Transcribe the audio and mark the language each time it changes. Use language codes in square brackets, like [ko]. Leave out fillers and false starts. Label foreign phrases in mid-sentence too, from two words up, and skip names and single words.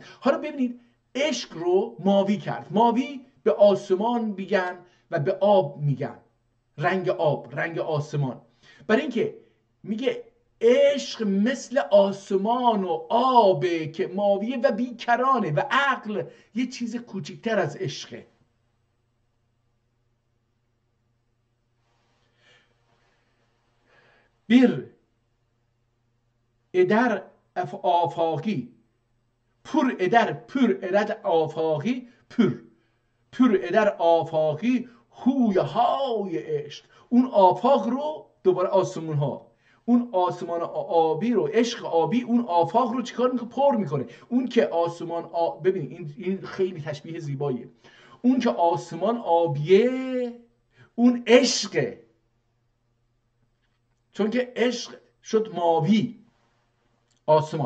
[fa] حالا ببینید عشق رو ماوی کرد. ماوی به آسمان میگن و به آب میگن، رنگ آب، رنگ آسمان. برای اینکه میگه عشق مثل آسمان و آبه که ماویه و بیکرانه و عقل یه چیز کوچکتر از عشقه. [tr] bir eder afaki pur eder afaki pur eder afaki [fa] هوی های عشق. اون آفاق رو دوباره آسمون ها، اون آسمان آبی رو، عشق آبی اون آفاق رو چیکار میکنه؟ پر میکنه. اون که آسمان ببینید این خیلی تشبیه زیباییه. اون که آسمان آبیه اون عشقه، چون که عشق شد ماوی آسمان.